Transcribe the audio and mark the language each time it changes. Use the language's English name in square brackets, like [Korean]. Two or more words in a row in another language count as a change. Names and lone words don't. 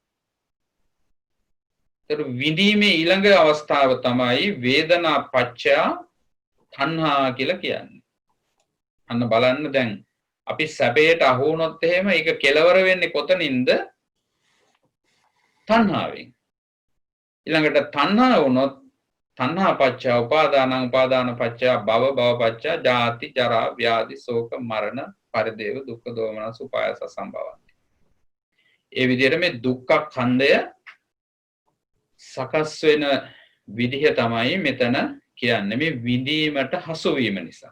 [Sinhala] ඒතර විඳීමේ ඊළඟ අවස්ථාව තමයි [Pali] වේදනා පච්චය තණ්හා [Sinhala] කියලා කියන්නේ. අන්න බලන්න දැන් අපි සැපයට අහු වුණොත් එහෙම ඒක කෙලවර වෙන්නේ කොතනින්ද? තණ්හාවෙන්. ඊළඟට තණ්හා වුණොත් [Pali] තණ්හා පච්චය උපාදානං උපාදාන පච්චය භව භව පච්චය ජාති ජරා ව්‍යාධි ශෝක මරණ පරිදේව දුක්ඛ දෝමනස් උපායස සම්භවಂತಿ. [Sinhala] ඒ විදිහට මේ දුක්ඛ ඛණ්ඩය සකස් වෙන විදිහ තමයි මෙතන කියන්නේ මේ විඳීමට හසු වීම නිසා.